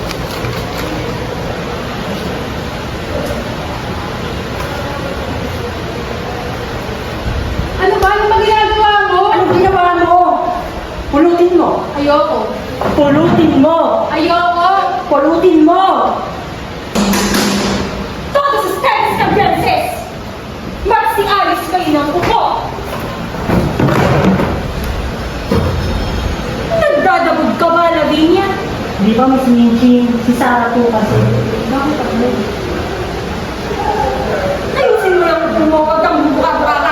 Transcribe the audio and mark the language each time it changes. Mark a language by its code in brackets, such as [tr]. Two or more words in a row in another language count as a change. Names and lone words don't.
[tl] Ano ba? Ano ba ginagawa mo? Ano ginawa mo? Pulutin mo. Ayoko. Pulutin mo. Ayoko. Pulutin mo. [es] Todos ustedes campeones! [tl] Magsialis kayo ng upo! Nagdadabog ka ba, Lavinia? Di ba, Miss Minching? Si Sarah po kasi. Bakit ako? Ayusin mo lang upo mo, huwag kang buka-buka ka.